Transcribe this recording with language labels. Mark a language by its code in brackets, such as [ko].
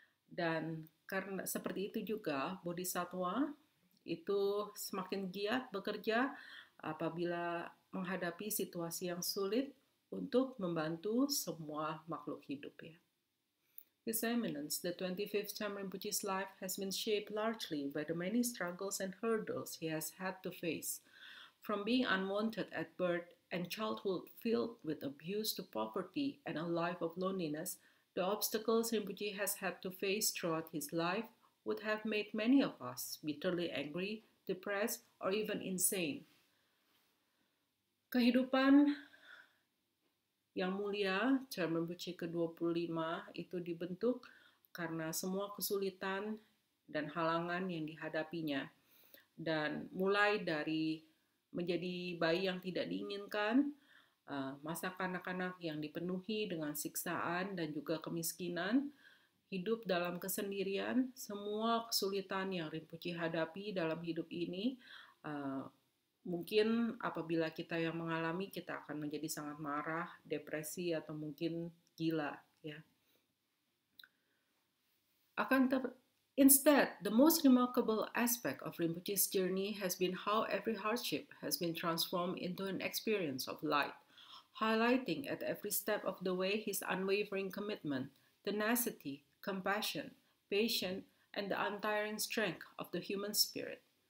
[id] Dan karena seperti itu juga bodhisattva itu semakin giat bekerja apabila menghadapi situasi yang sulit untuk membantu semua makhluk hidup ya. [en] His Eminence, the 25th Cham Rinpoche's life has been shaped largely by the many struggles and hurdles he has had to face. From being unwanted at birth and childhood filled with abuse to poverty and a life of loneliness, the obstacles Rinpoche has had to face throughout his life would have made many of us bitterly angry, depressed, or even insane. [id] Kehidupan yang mulia, Cham Rinpoche ke-25 itu dibentuk karena semua kesulitan dan halangan yang dihadapinya. Dan mulai dari menjadi bayi yang tidak diinginkan, masa kanak-kanak yang dipenuhi dengan siksaan dan juga kemiskinan, hidup dalam kesendirian, semua kesulitan yang Rinpoche hadapi dalam hidup ini, mungkin apabila kita yang mengalami, kita akan menjadi sangat marah, depresi, atau mungkin gila. Ya. [en] Instead, the most remarkable aspect of Rinpoche's journey has been how every hardship has been transformed into an experience of light, highlighting at every step of the way his unwavering commitment, tenacity, compassion, patience, and the untiring strength of the human spirit.